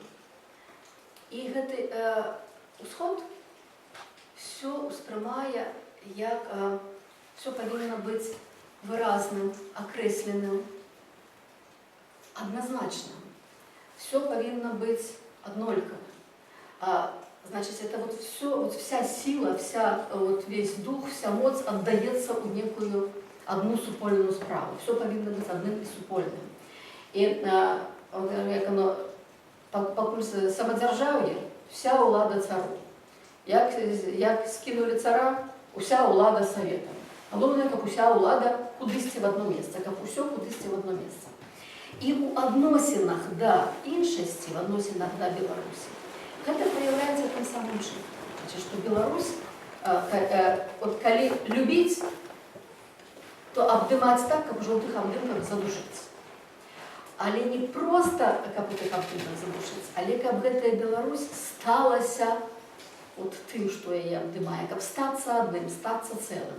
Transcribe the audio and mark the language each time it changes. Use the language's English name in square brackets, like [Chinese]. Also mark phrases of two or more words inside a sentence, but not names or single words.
[Belarusian] І гэты усход все успрымае як все павінна быць выразным, акрэсленым, адназначным. Все павінна быць аднолькавым. [Russian] Значит, это вот все, вот вся сила, весь дух, вся моц отдается в некую одну [Belarusian] супольную справу. [Russian] Все повинно быть одним и супольным. И як оно, покуль самодержавие, вся улада цару. [Belarusian] Як скинули цара, уся улада советом. Головне, как уся улада кудысьці в одно место, как усё кудысьці в одно место. И у адносінах да іншасці, в адносінах да Беларусі, гэта проявляецца тым самым чынам. Значит, что Беларусь, вот калі любіць, то абдымаць так, каб у жоўтых абдымках задушыць. Але не просто, каб у тых абдымках задушыць, але каб гэтая Беларусь сталася от тым, што яе абдымае, каб стацца адным, стацца цэлым.